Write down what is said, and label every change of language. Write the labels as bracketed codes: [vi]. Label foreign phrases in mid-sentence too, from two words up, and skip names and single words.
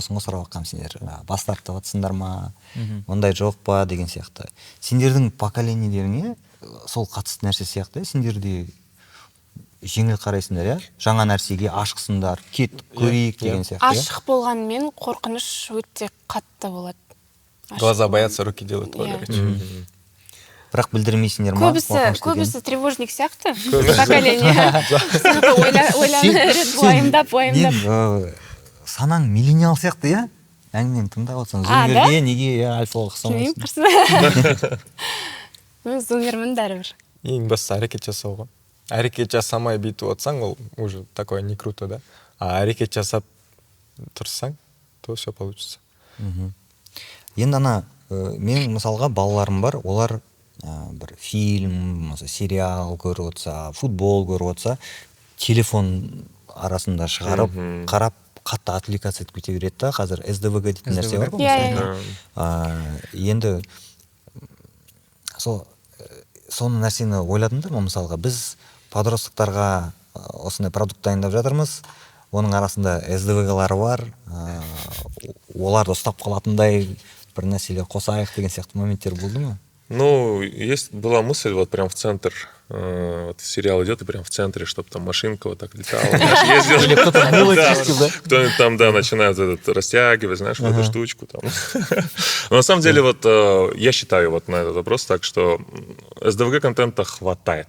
[kk] Сосын сұрап жатқам сендер бас тартып жатсыңдар ма, ондай жоқ па деген сияқты. Сендердің поколениелеріңе сол қатысты нәрсе сияқты, сендерде жеңіл қарайсыңдар, иә? Жаңа нәрсеге ашықсыңдар, кеттік көрейік деген сияқты. Ашық болғанмен қорқыныш өте қатты болады. [ru] Глаза боятся, руки делают. [kk] Бірақ білдірмейсіңдер ма? Көбісі тревожник сияқты. Поколение. Ойланып, уайымдап. Санаң миллениал сияқты, иә? Әңгімені тыңдап отырсаң, зумерге неге альфаға ұқсамайсың? Мен зумермін бәрібір. Ең басты әрекет жасауға. Әрекет жасамай бүйтіп отырсаң, ол [ru] уже такое не круто, да? [kk] А әрекет жасап тұрсаң, [ru] то все получится. [kk] Енді ана, менің мысалға балаларым бар, олар бір фильм, сериал көріп отырса, футбол көріп отырса, телефон арасында шығарып, қарап, қатты отвлекаться етіп кете береді да. Қазір СДВГ дейтін нәрсе бар ғой. Енді соны нәрсені ойладыңдар ма? Мысалға, біз подростықтарға осындай продукт дайындап жатырмыз. Оның арасында СДВГ-лары бар. Оларды ұстап қалатындай бір нәрселер қосайық деген сияқты моменттер болды ма? [ru] Ну, была мысль вот прям в центр Вот сериал идет, и прям в центре, чтобы там машинка вот так летала. Или кто-то там, да, начинает растягивать, знаешь, вот эту штучку там. Но на самом деле, вот я считаю вот на этот вопрос так, что СДВГ-контента хватает.